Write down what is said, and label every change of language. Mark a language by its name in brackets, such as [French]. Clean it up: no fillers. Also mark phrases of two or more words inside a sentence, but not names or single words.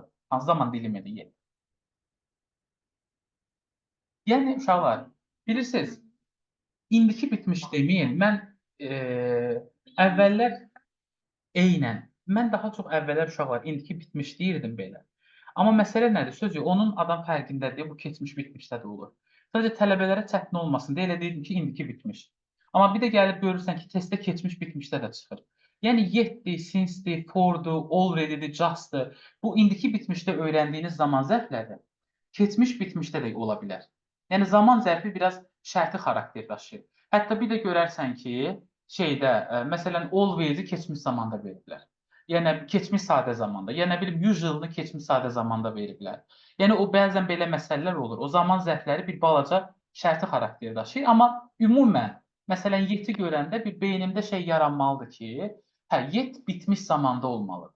[Azerbaijani] Hansı zaman dilimidir yet? Yəni, uşaqlar, bilirsiniz, indiki bitmiş deməyin, mən əvvəllər eynən. Mən daha çox əvvəllər uşaqlar indiki bitmiş deyirdim belə. Amma məsələ nədir? Sözü onun adam fərqindədir, bu keçmiş bitmişdə də olur. Sadəcə tələbələrə çətin olmasın deyə elə deyirdim ki, indiki bitmiş. Amma bir də gəlib görürsən ki, testdə keçmiş bitmişdə də çıxır. Yəni yetdi, since-di, for-du, already-di, just-dı. Bu indiki bitmişdə öyrəndiyiniz zaman zərfləri keçmiş bitmişdə də ola bilər. Yəni zaman zərfi biraz şərti xarakter daşıyır. Hətta bir də görərsən ki, şeydə, məsələn, always-i keçmiş zamanda veriblər. Yəni keçmiş sadə zamanda, ya nə bilim usually-ni keçmiş sadə zamanda veriblər. Yəni o bəzən belə məsələlər olur. O zaman zərfləri bir balaca şərti xarakter daşıyır, amma ümumən məsələn yeti görəndə bir beynimdə şey yaranmalıdır ki, hə, yet bitmiş zamanda olmalıdır.